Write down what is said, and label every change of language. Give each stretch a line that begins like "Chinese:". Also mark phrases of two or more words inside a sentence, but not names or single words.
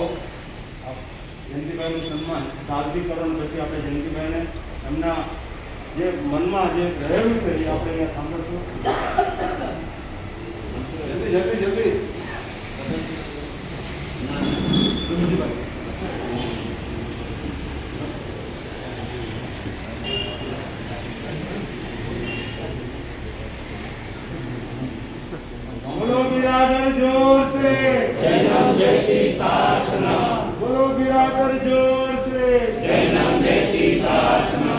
Gujarati: જયંતિભાઈનું સન્માન સાદગીકરણ પછી આપણે જયંતિભાઈને એમના જે મનમાં જે રહેલું છે એ આપણે અહીંયા સાંભળશું. જલ્દી જલ્દી જલ્દી જયંતિભાઈ.
Hindi: बोलो बिरादर जोर से जय नाम जयती शासना, बोलो बिरादर जोर से जय नाम जयती शासना.